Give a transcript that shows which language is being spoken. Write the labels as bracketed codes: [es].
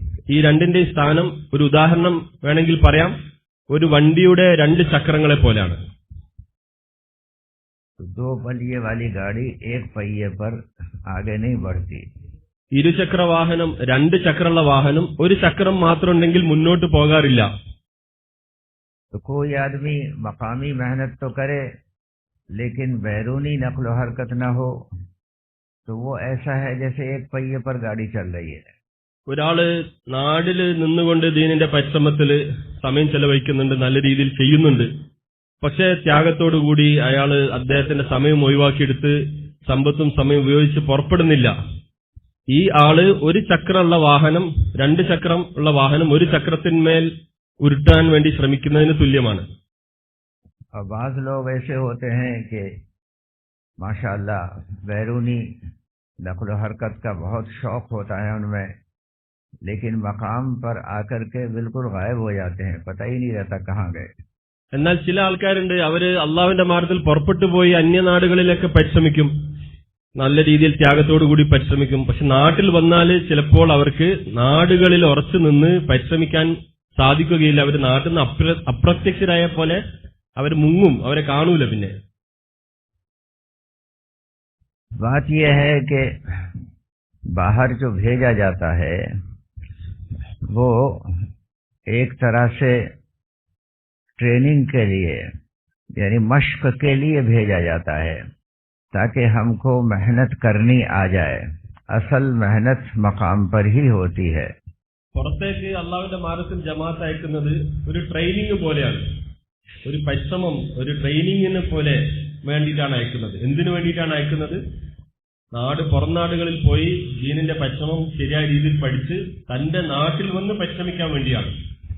[ml] ഈ രണ്ടിന്റെയും സ്ഥാനം ഒരു ഉദാഹരണം വേണമെങ്കിൽ പറയാം, ഒരു വണ്ടിയുടെ രണ്ട് ചക്രങ്ങളെ പോലെയാണ്. [ur] دو پہیے والی گاڑی ایک پہیے پر آگے نہیں بڑھتی۔ [ml] ഇരുചക്ര വാഹനം, രണ്ട് ചക്രമുള്ള വാഹനം ഒരു ചക്രം മാത്രം ഉണ്ടെങ്കിൽ മുന്നോട്ട് പോകാറില്ല. [ur] تو کوئی آدمی مقامی محنت تو کرے لیکن بیرونی نقل و حرکت نہ ہو تو وہ ایسا ہے جیسے ایک پہیے پر گاڑی چل رہی ہے۔ [ml] ഒരാള് നാടില് നിന്നുകൊണ്ട് ദീനിന്റെ പരിശ്രമത്തില് സമയം ചെലവഴിക്കുന്നുണ്ട്, നല്ല രീതിയിൽ ചെയ്യുന്നുണ്ട്. പക്ഷേ ത്യാഗത്തോടുകൂടി അയാള് അദ്ദേഹത്തിന്റെ സമയം ഒഴിവാക്കിയെടുത്ത് സമ്പത്തും സമയം ഉപയോഗിച്ച് പുറപ്പെടുന്നില്ല. ഈ ആള് ഒരു ചക്രമുള്ള വാഹനം, രണ്ട് ചക്രം ഉള്ള വാഹനം ഒരു ചക്രത്തിന്മേൽ ഉരുട്ടാൻ വേണ്ടി ശ്രമിക്കുന്നതിന് തുല്യമാണ്. [ur] اور بعض لوگ ایسے ہوتے ہیں کہ ماشاءاللہ بیرونی نقل و حرکت کا بہت شوق ہوتا ہے ان میں، لیکن مقام پر آ کر کے بالکل غائب ہو جاتے ہیں، پتہ ہی نہیں رہتا کہاں گئے۔ [ml] എന്നാൽ ചില ആൾക്കാരുണ്ട്, അവര് അള്ളാഹുവിന്റെ മാർഗത്തിൽ പുറപ്പെട്ടു പോയി അന്യനാടുകളിലൊക്കെ പരിശ്രമിക്കും, നല്ല രീതിയിൽ ത്യാഗത്തോടുകൂടി പരിശ്രമിക്കും. പക്ഷെ നാട്ടിൽ വന്നാല് ചിലപ്പോൾ അവർക്ക് നാടുകളിൽ ഉറച്ചു നിന്ന് പരിശ്രമിക്കാൻ സാധിക്കുകയില്ല. അവർ നാട്ടിൽ നിന്ന് അപ്രത്യക്ഷരായ പോലെ അവർ മുങ്ങും, അവരെ കാണൂല. പിന്നെ [ur] بات یہ ہے کہ باہر جو بھیجا جاتا ہے وہ ایک طرح سے ٹریننگ کے لیے یعنی مشق کے لیے بھیجا جاتا ہے تاکہ ہم کو محنت کرنی آ جائے۔ اصل محنت مقام پر ہی ہوتی ہے۔ [ml] പുറത്തേക്ക് അള്ളാഹുവിന്റെ മാർഗത്തിൽ ജമാഅത്ത് അയക്കുന്നത് ഒരു ട്രെയിനിങ് പോലെയാണ്, ഒരു പരിശ്രമം, ഒരു ട്രെയിനിങ്ങിന് പോലെ വേണ്ടിയിട്ടാണ് അയക്കുന്നത്. എന്തിനു വേണ്ടിയിട്ടാണ് അയക്കുന്നത്? പുറം നാടുകളിൽ പോയി ദീനിന്റെ പരിശ്രമം ശരിയായ രീതിയിൽ പഠിച്ച് തന്റെ നാട്ടിൽ വന്ന് പരിശ്രമിക്കാൻ വേണ്ടിയാണ്.